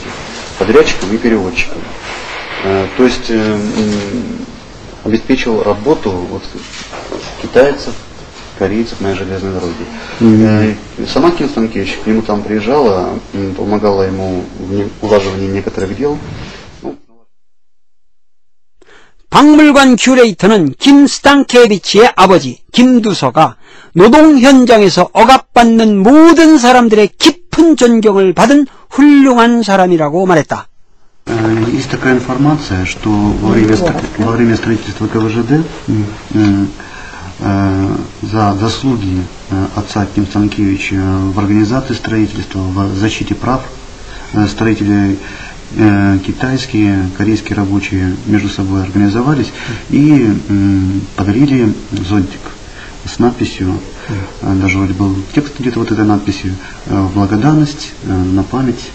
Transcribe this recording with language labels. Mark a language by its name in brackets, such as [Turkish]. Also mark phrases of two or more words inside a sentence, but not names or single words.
[Russian] Подрядчиком и переводчиком. То есть обеспечил работу вот, китайцев, корейцев на железной дороге. Сама Ким Станкевич к нему там приезжала, помогала ему в улаживании некоторых дел. [Korean] 박물관 큐레이터는 김 스탄케비치의 아버지 김두서가 노동 현장에서 억압받는 모든 사람들의 깊은 존경을 받은 훌륭한 사람이라고 말했다. [Russian] Есть такая информация, что во время строительства КВЖД за заслуги отца Ким Станкевича в организации строительства, в защите прав строителей, китайские, корейские рабочие между собой организовались и подарили зонтик с надписью, даже вроде был текст где-то вот этой надписью, благодарность, на память.